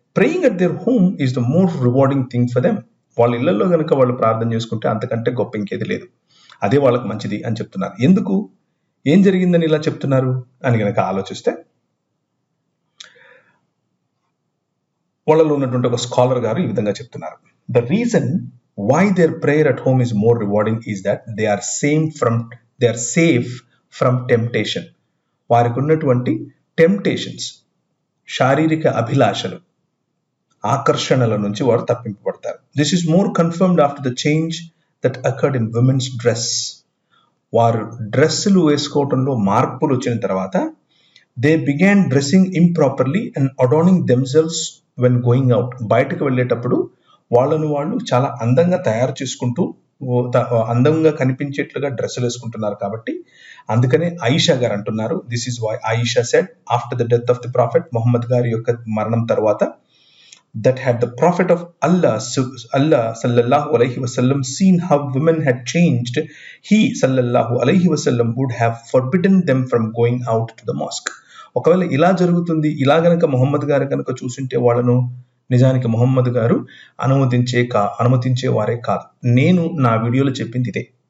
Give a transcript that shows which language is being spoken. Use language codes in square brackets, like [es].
[en] Praying at their home is the more rewarding thing for them. [te] వాళ్ళ ఇళ్లలో కనుక వాళ్ళు ప్రార్థన చేసుకుంటే అంతకంటే గొప్ప ఇంకేది లేదు, అదే వాళ్ళకి మంచిది అని చెప్తున్నారు. ఎందుకు, ఏం జరిగిందని ఇలా చెప్తున్నారు అని కనుక ఆలోచిస్తే, వాళ్ళలో ఉన్నటువంటి ఒక స్కాలర్ గారు ఈ విధంగా చెప్తున్నారు. [en] The reason why their prayer at home is more rewarding is that they are safe from temptation. [te] వారికి ఉన్నటువంటి టెంప్టేషన్స్, శారీరక అభిలాషలు, ఆకర్షణల నుంచి వారు తప్పింపబడతారు. [en] This is more confirmed after the change that occurred in women's dress. [te] వారు డ్రెస్సులు వేసుకోవటంలో మార్పులు వచ్చిన తర్వాత [en] They began dressing improperly and adorning themselves when going out. [te] బయటకు వెళ్ళేటప్పుడు వాళ్ళను వాళ్ళు చాలా అందంగా తయారు చేసుకుంటూ అందంగా కనిపించేట్లుగా డ్రెస్సులు వేసుకుంటున్నారు. కాబట్టి అందుకనే ఆయిషా గారు అంటున్నారు, [en] this is why Aisha said after the death of the prophet, [te] Mohammed గారి యొక్క మరణం తర్వాత, [en] that had the prophet of Allah sallallahu alaihi wasallam seen how women had changed, he sallallahu alaihi wasallam would have forbidden them from going out to the mosque. [te] ఒకవేళ ఇలా జరుగుతుంది, ఇలా గనక మొహమ్మద్ గారు కనుక చూసింటే వాళ్ళను నిజానికి మొహమ్మద్ గారు అనుమతించే వారే కాదు. నేను నా వీడియోలో చెప్పింది ఇదే.